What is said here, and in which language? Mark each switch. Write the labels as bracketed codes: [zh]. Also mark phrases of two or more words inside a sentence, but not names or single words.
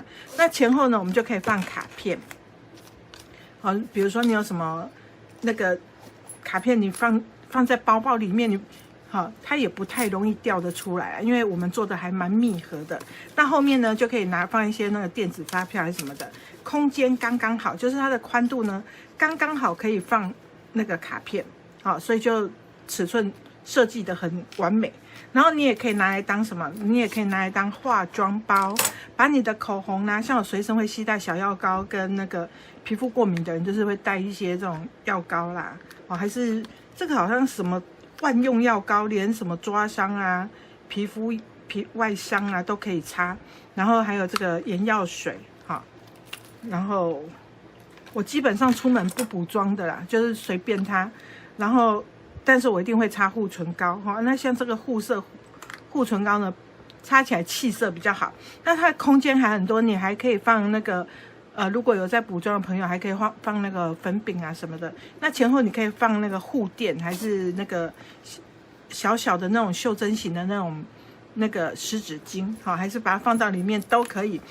[zh] 那前後呢，我們就可以放卡片。好，比如說你有什麼那個卡片，你放在包包裡面，好，它也不太容易掉得出來，因為我們做的還蠻密合的。那後面呢，就可以放一些那個電子發票還是什麼的，空間剛剛好，就是它的寬度呢剛剛好可以放那個卡片，好，所以就尺寸設計得很完美。然後你也可以拿來當什麼？你也可以拿來當化妝包，把你的口紅啦，像我隨身會攜帶小藥膏，跟那個皮膚過敏的人就是會帶一些這種藥膏啦，哦，還是這個好像什麼。萬用藥膏，連什麼抓傷啊、皮膚外傷啊都可以擦，然後還有這個眼藥水，哈，然後我基本上出門不補妝的啦，就是隨便它，然後但是我一定會擦護唇膏，哈，那像這個護唇膏呢，擦起來氣色比較好，那它的空間還很多，你還可以放那個。如果有在補妝的朋友，還可以放那個粉餅啊什麼的。那前後你可以放那個護墊，還是那個小小的那種袖珍型的那個濕紙巾，好，還是把它放到裡面都可以。